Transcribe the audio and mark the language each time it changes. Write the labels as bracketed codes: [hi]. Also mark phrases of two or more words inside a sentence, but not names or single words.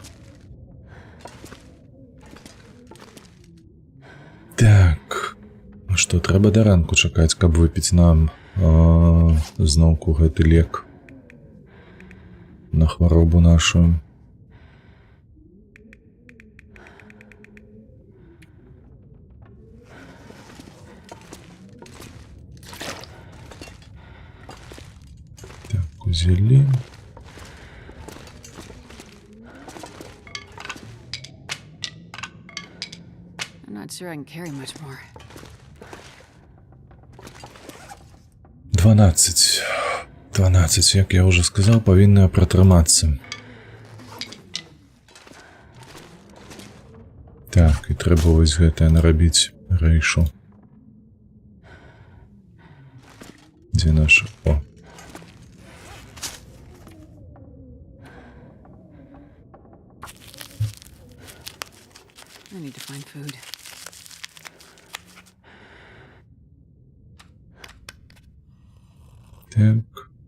[be] Так, ну што, трэба да ранку чакаць, каб выпіць нам зноўку гэты лек на хваробу нашу. Узялі. [en] I'm not sure I can carry much more. [be] 12. 12, як я ўжо сказаў, павінна пратрымацца. Так, і трэба вось гэтае нарабіць рэйшу. Дзе наша? О. [en] I need to find food. [be] Так.